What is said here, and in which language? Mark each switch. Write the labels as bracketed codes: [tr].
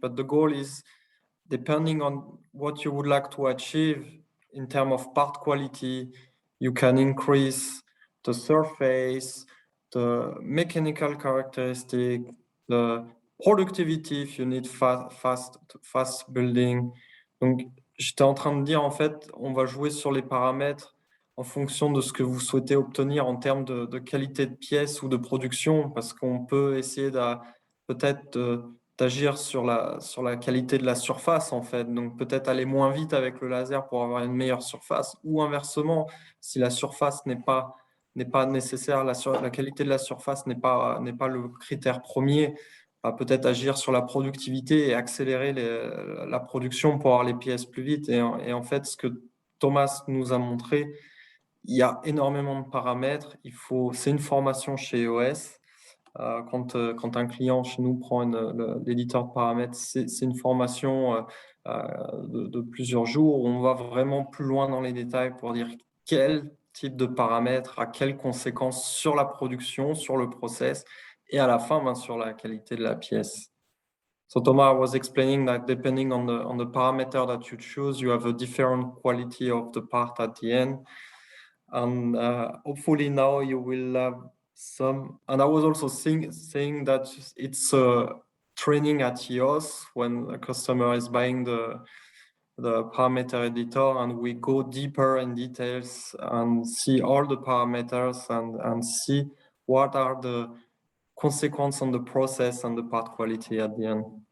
[en] But the goal is, depending on what you would like to achieve in terms of part quality, you can increase the surface, the mechanical characteristic, the productivity if you need fast building. [fr] Donc, j'étais en train de dire, en fait, on va jouer sur les paramètres en fonction de ce que vous souhaitez obtenir en termes de qualité de pièce ou de production, parce qu'on peut essayer peut-être d'agir sur la qualité de la surface, en fait. Donc, peut-être aller moins vite avec le laser pour avoir une meilleure surface, ou inversement, si la surface n'est pas nécessaire, la qualité de la surface n'est pas le critère premier, peut-être agir sur la productivité et accélérer la production pour avoir les pièces plus vite. Et en fait, ce que Thomas nous a montré, il y a énormément de paramètres. C'est une formation chez EOS. Quand un client chez nous prend l'éditeur de paramètres, c'est une formation de plusieurs jours où on va vraiment plus loin dans les détails pour dire quel type de paramètres a quelles conséquences sur la production, sur le process et à la fin sur la qualité de la pièce. [en] So Thomas was explaining that depending on the parameter that you choose, you have a different quality of the part at the end. And hopefully now you will have some. And I was also saying that it's a training at EOS when a customer is buying the parameter editor, and we go deeper in details and see all the parameters and see what are the consequences on the process and the part quality at the end.